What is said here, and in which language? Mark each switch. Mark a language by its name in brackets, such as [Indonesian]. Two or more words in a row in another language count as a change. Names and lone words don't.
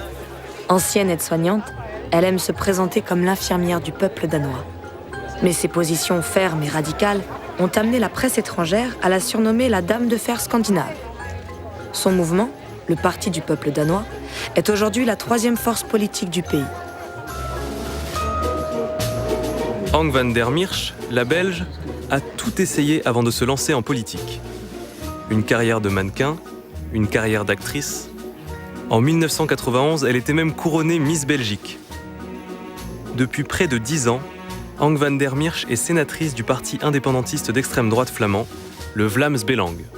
[French] Ancienne aide-soignante, elle aime se présenter comme l'infirmière du peuple danois. Mais ses positions fermes et radicales ont amené la presse étrangère à la surnommer la Dame de fer scandinave. Son mouvement, le Parti du peuple danois, est aujourd'hui la 3e force politique du pays. Ank van der Mirch, la Belge, a tout essayé avant de se lancer en politique. Une carrière de mannequin, une carrière d'actrice, En 1991, elle était même couronnée Miss Belgique. Depuis près de 10 ans, Ank van der Meersch est sénatrice du parti indépendantiste d'extrême droite flamand, le Vlaams Belang.